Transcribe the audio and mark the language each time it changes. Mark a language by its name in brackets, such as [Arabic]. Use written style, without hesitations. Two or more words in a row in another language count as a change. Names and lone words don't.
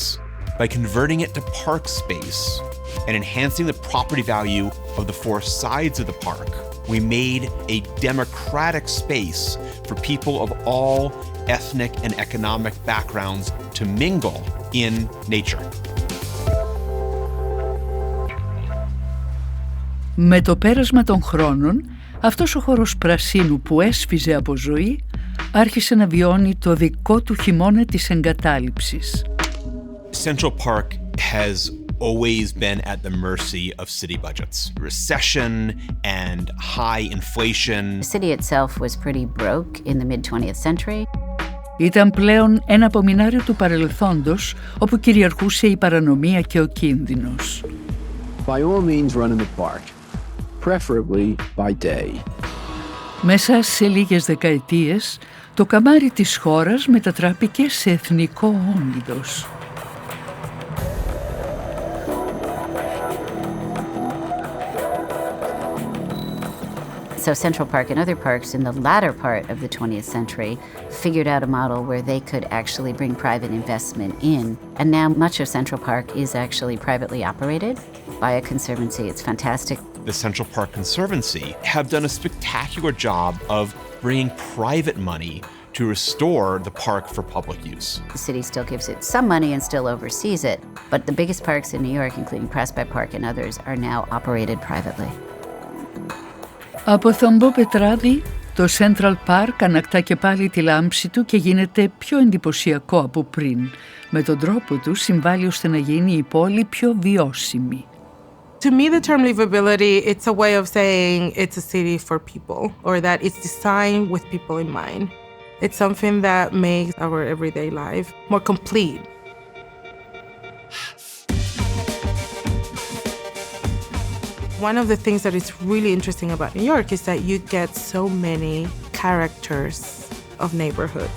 [English] By converting it to park space and enhancing the property value of the four sides of the park, we made a democratic space for people of all ethnic and economic backgrounds to mingle in nature. [Greek] Με το πέρασμα των χρόνων, αυτός ο χώρος πρασίνου που έσφιζε από ζωή άρχισε να βιώνει το δικό του χειμώνα της εγκατάλειψης. [English] Central Park has always been at the mercy of city budgets. Recession and high inflation. The city itself was pretty broke in the mid-20th century. [Greek] Ήταν πλέον ένα απομεινάριο του παρελθόντος, όπου κυριαρχούσε η παρανομία και ο κίνδυνος. [English] By all means run in the park, preferably by day. [Greek] Μέσα σε λίγες δεκαετίες, το καμάρι της χώρας μετατράπηκε σε εθνικό όντως. [English] So Central Park and other parks in the latter part of the 20th century figured out a model where they could actually bring private investment in. And now much of Central Park is actually privately operated by a conservancy. It's fantastic. The Central Park Conservancy have done a spectacular job of bringing private money to restore the park for public use. The city still gives it some money and still oversees it, but the biggest parks in New York, including Prospect Park and others, are now operated privately. [Greek] Από θαμπό πετράδι, το Σέντραλ Παρκ ανακτά και πάλι τη λάμψη του και γίνεται πιο εντυπωσιακό από πριν. Με τον τρόπο του συμβάλλει ώστε να γίνει η πόλη πιο βιώσιμη. [English] To me, the term livability, it's a way of saying it's a city for people, or that it's designed with people in mind. It's something that makes our everyday life more complete. One of the things that is really interesting about New York is that you get so many characters of neighborhoods.